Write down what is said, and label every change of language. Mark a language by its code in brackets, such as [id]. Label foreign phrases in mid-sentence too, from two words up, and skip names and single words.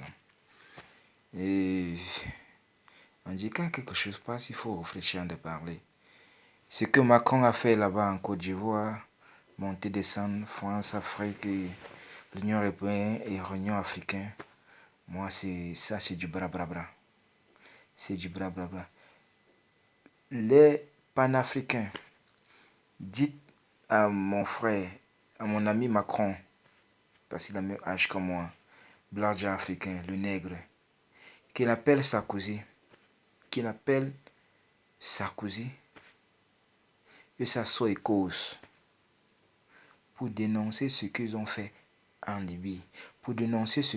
[fr] Et on dit quand quelque chose passe, il faut réfléchir de parler. Ce que Macron a fait là-bas en Côte d'Ivoire, monter, descendre, France, Afrique, l'Union européenne et l'Union africaine, moi c'est du bra bra bra. C'est du bra bra bra. Les panafricains, dites à mon frère, à mon ami Macron, parce qu'il a le même âge que moi, Blardja africain, le nègre, qu'il appelle Sarkozy, et s'assoit et cause pour dénoncer ce qu'ils ont fait en Libye, pour dénoncer ce